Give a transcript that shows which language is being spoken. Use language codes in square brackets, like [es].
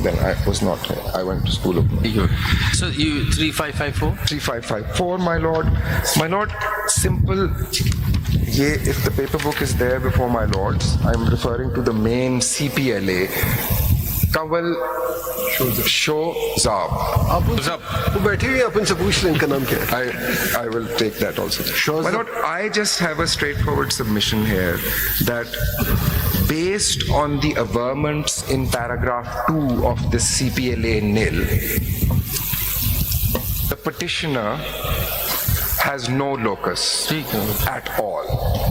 [en] Then I was not here. I went to school of So you 3554? 3554, my lord. My lord, simple. If the paper book is there before my lords, I'm referring to the main CPLA. Kawal Shahzab. [hi] आप वो बैठे हुए, आप इनसे पूछ लें इनका नाम क्या है। [en] I will take that also. Shahzab. My lord, I just have a straightforward submission here that based on the averments in paragraph 2 of this CPLA nil, the petitioner has no locus at all.